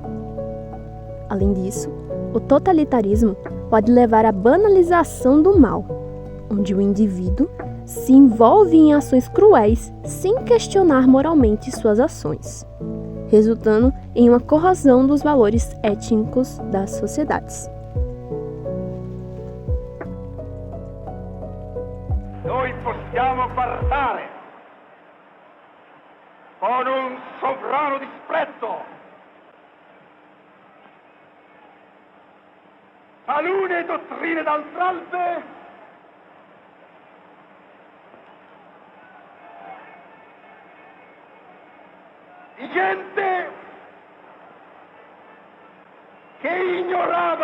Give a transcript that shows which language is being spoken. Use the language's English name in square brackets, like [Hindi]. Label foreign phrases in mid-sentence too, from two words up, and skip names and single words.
[Portuguese] Além disso, o totalitarismo pode levar à banalização do mal, onde o indivíduo se envolve em ações cruéis sem questionar moralmente suas ações, resultando em uma corrosão dos valores étnicos das sociedades. [Italian] Noi possiamo parlare con sovrano disprezzo. Talune dottrine d'altralbe di gente che ignorava